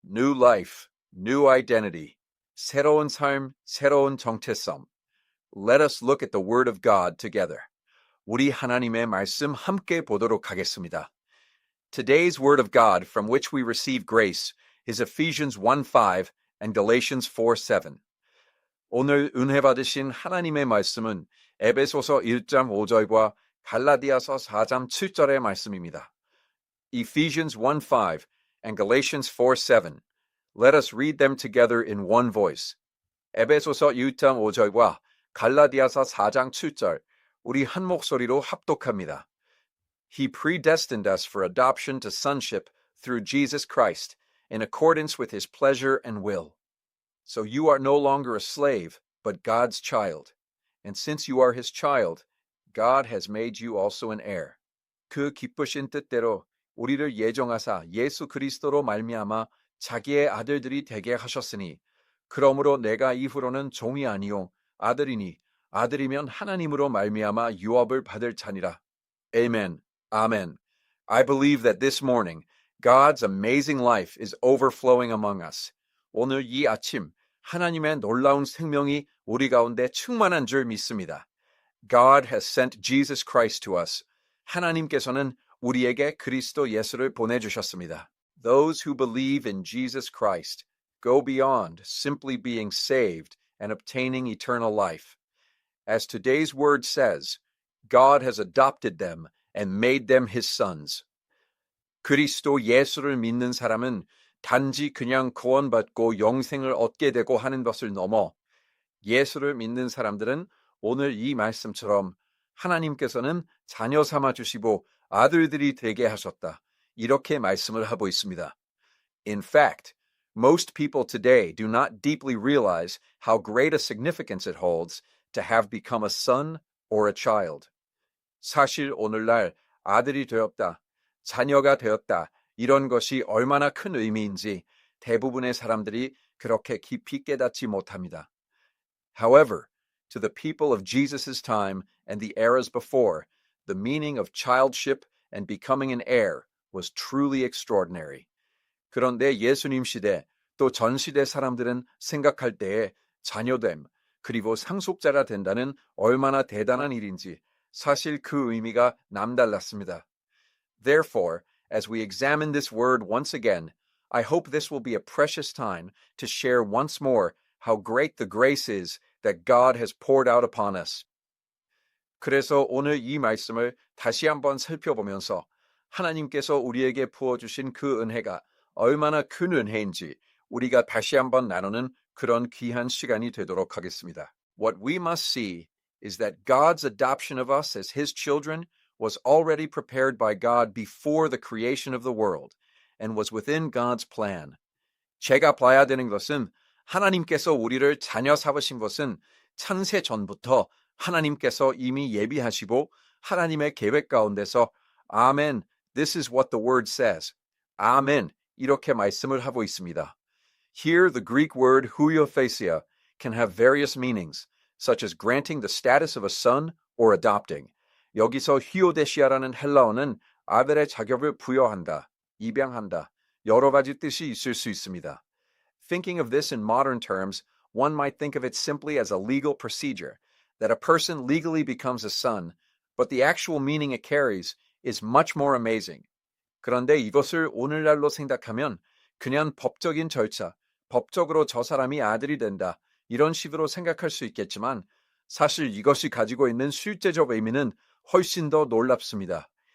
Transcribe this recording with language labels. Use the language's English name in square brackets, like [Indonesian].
[English] new life, new identity, [Korean] 새로운 삶, 새로운 정체성. [English] Let us look at the Word of God together. [Korean] 우리 하나님의 말씀 함께 보도록 하겠습니다. [English] Today's Word of God from which we receive grace is Ephesians 1:5 and Galatians 4:7. [Korean] 오늘 은혜 받으신 하나님의 말씀은 에베소서 1장 5절과 갈라디아서 4장 7절의 말씀입니다. [English] Ephesians 1:5 and Galatians 4:7. Let us read them together in one voice. [Korean] 에베소서 1장 5절과 갈라디아서 4장 7절, 우리 한 목소리로 합독합니다. [English] He predestined us for adoption to sonship through Jesus Christ, in accordance with his pleasure and will. So you are no longer a slave, but God's child. And since you are his child, God has made you also an heir. [Korean] 그 기쁘신 뜻대로 우리를 예정하사 예수 그리스도로 말미암아 자기의 아들들이 되게 하셨으니, 그러므로 내가 이후로는 종이 아니요 아들이니, 아들이면 하나님으로 말미암아 유업을 받을 자니라. [English] Amen. Amen. I believe that this morning God's amazing life is overflowing among us. [Korean] 오늘 이 아침 하나님의 놀라운 생명이 우리 가운데 충만한 줄 믿습니다. [English] God has sent Jesus Christ to us. [Korean] 하나님께서는 우리에게 그리스도 예수를 보내주셨습니다. [English] Those who believe in Jesus Christ go beyond simply being saved and obtaining eternal life. As today's word says, God has adopted them and made them his sons. [Korean] 그리스도 예수를 믿는 사람은 단지 그냥 구원받고 영생을 얻게 되고 하는 것을 넘어 예수를 믿는 사람들은 오늘 이 말씀처럼 하나님께서는 자녀 삼아 주시고 아들들이 되게 하셨다. 이렇게 말씀을 하고 있습니다. [English] In fact, most people today do not deeply realize how great a significance it holds to have become a son or a child. [Korean] 사실 오늘날 아들이 되었다, 자녀가 되었다, 이런 것이 얼마나 큰 의미인지 대부분의 사람들이 그렇게 깊이 깨닫지 못합니다. [English] However, to the people of Jesus' time and the eras before, the meaning of childship and becoming an heir was truly extraordinary. [Korean] 그런데 예수님 시대 또 전 시대 사람들은 생각할 때에 자녀됨 그리고 상속자가 된다는 얼마나 대단한 일인지 사실 그 의미가 남달랐습니다. [English] Therefore, as we examine this word once again, I hope this will be a precious time to share once more how great the grace is that God has poured out upon us. [Korean] 그래서 오늘 이 말씀을 다시 한번 살펴보면서 하나님께서 우리에게 부어주신 그 은혜가 얼마나 큰 은혜인지 우리가 다시 한번 나누는 그런 귀한 시간이 되도록 하겠습니다. [English] What we must see is that God's adoption of us as his children was already prepared by God before the creation of the world and was within God's plan. [Korean] 제가 봐야 되는 것은 하나님께서 우리를 자녀 삼으신 것은 창세 전부터 하나님께서 이미 예비하시고 하나님의 계획 가운데서 아멘, [English] this is what the word says. [Korean] 아멘, 이렇게 말씀을 하고 있습니다. [English] Here the Greek word huiothesia can have various meanings, such as granting the status of a son or adopting. [Korean] 여기서 히오데시아라는 헬라어는 아들의 자격을 부여한다, 입양한다, 여러 가지 뜻이 있을 수 있습니다. [English] Thinking of this in modern terms, one might think of it simply as a legal procedure, that a person legally becomes a son, but the actual meaning it carries is much more amazing. [Korean] 그런데 이것을 오늘날로 생각하면 그냥 법적인 절차, 법적으로 저 사람이 아들이 된다, 이런 식으로 생각할 수 있겠지만 사실 이것이 가지고 있는 실제적 의미는 훨씬 더 놀랍습니다.